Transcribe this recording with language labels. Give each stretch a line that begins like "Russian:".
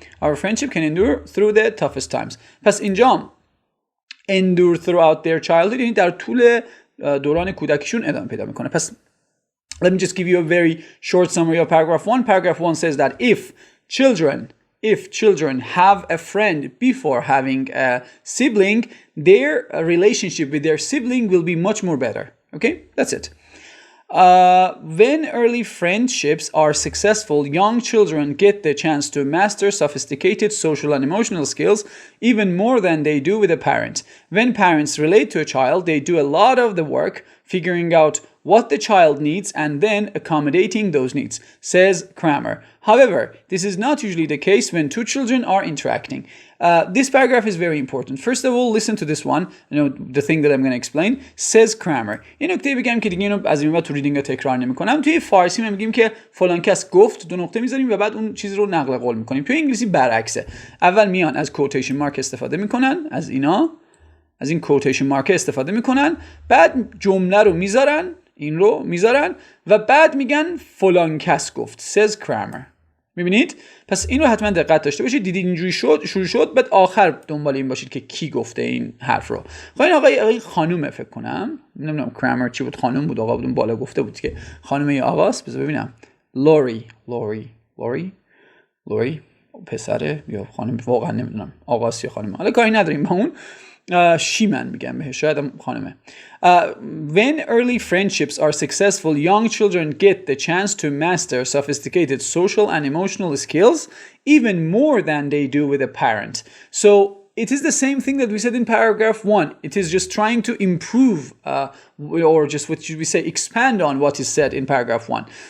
English: Our friendship can endure through the toughest times.
Persian: پس اینجا
English: endure throughout their childhood
Persian: یعنی در طول دوران کودکیشون ادامه پیدا میکنه.
English: پس let me just give you a very short summary of paragraph 1. Paragraph 1 says that if children have a friend before having a sibling, their relationship with their sibling will be much more better. Okay? That's it. When early friendships are successful, young children get the chance to master sophisticated social and emotional skills even more than they do with a parent. When parents relate to a child, they do a lot of the work figuring out what the child needs and then accommodating those needs, says Kramer. However, this is not usually the case when two children are interacting. This paragraph is very important. First of all, listen to this one. The thing that I'm going to explain, says Kramer.
Persian: این نکته بگم که دیگه اینو از این بعد تو ریدینگ تکرار نمی‌کنم. توی فارسی ما میگیم که فلان کس گفت، دو نقطه می‌ذاریم و بعد اون چیز رو نقل قول می‌کنیم. توی انگلیسی برعکسه. اول میان از کوتیشن مارک استفاده می‌کنن، از این کوتیشن مارک استفاده می‌کنن، بعد جمله رو می‌ذارن. این رو میذارن و بعد میگن فلان کس گفت
English: says Kramer.
Persian: میبینید؟ پس این رو حتما دقت داشته باشید. دیدید اینجوری شروع شد، بعد آخر دنبال این باشید که کی گفته این حرف رو. خب این آقای خانومه فکر کنم، نمیدونم کرامر چی بود، خانوم بود، آقا بود بالا گفته بود که خانومه یا آقاست. بذار ببینم. لوری پسره یا خانم، واقعا نمیدونم آقاست یا خانومه، حالا کاری نداریم با اون. شیمن میگم بهش، شاید هم خانمه.
English: When early friendships are successful, young children get the chance to master sophisticated social and emotional skills even more than they do with a parent. So it is the same thing that we said in paragraph 1. It is just trying to improve or just what should we say, expand on what is said in paragraph 1.